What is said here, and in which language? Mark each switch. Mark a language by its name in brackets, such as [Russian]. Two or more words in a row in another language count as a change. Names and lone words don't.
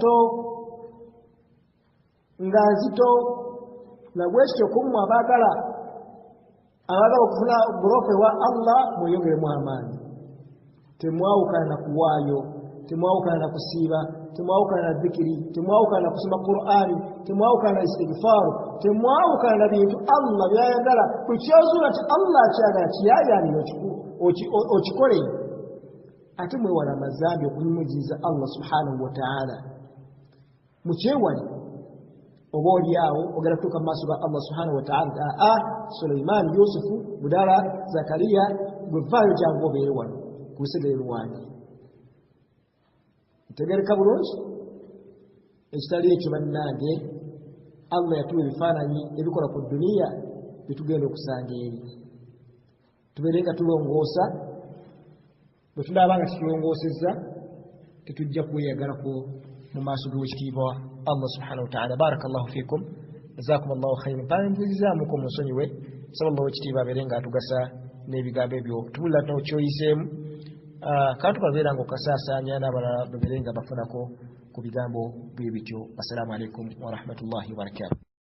[Ganda] nzito nabwekityo kummwe abaagala okufuna bulofa ewa Allah mweyongeremu amaanyi temwawukana na kuwaayo temwawukana na kusiiba temwawukana na dhikiri temwawukana na kusoma Qur'ani temwawukana na istighfaaru temwawukana na bintu Allah byayagala kukyozuula nti Allah akyagala kiyayaanira okikole ate mwewala amazambi okunyumujiriza [Arabic] الله سبحانه وتعالى [Ganda] mukyewali oba oliawo ogenda kutuuka mu maaso ga [Arabic] الله سبحانه و [Ganda] ta'ala Sulaiman Yusufu Budala Zakariya gwe vaayo jangu obeere wano ku lusegere lwange ntegereka bulungi ekitali ekyo bannange Allah yatuwa ebifaananyi ebikola ku duniya byetugenda okusanga eri tubeere nga tulongoosa bwe tunaaba nga tutulongoosezza tetujja kweyagalako mu maaso g'owekitiibwa [Arabic] الله سبحانه وتعالى بارك الله فيكم جزاكم الله خيرا [Ganda] panjulizaamuko munsonyiwe nsaba Allah owekitiibwa abeere nga atugasa n'ebigambo ebyo tubulira n'okyoyiseemu kantu kabeera nga okasaasaanya n'abalala babeere nga bafunako ku bigambo bwe bityo. [Arabic] السلام عليكم ورحمة الله وبركاته.